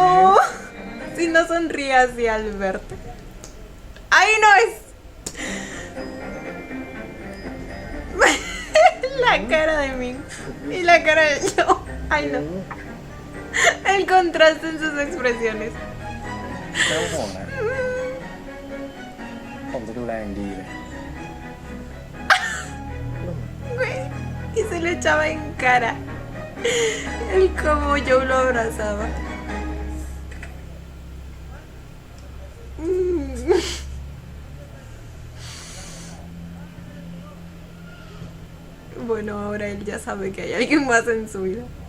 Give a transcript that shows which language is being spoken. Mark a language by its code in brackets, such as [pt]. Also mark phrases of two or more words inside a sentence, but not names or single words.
[es] Si no sonríe así al verte. ¡Ahí no es! La cara de Ming y la cara de yo. ¡Ay, no! El contraste en sus expresiones. [th] ไม่ต้องห่วงนะ ผมจะดูแลอย่างดีเลย [es] Güey, y se lo echaba en cara. El como yo lo abrazaba. Bueno, ahora él ya sabe que hay alguien más en su vida.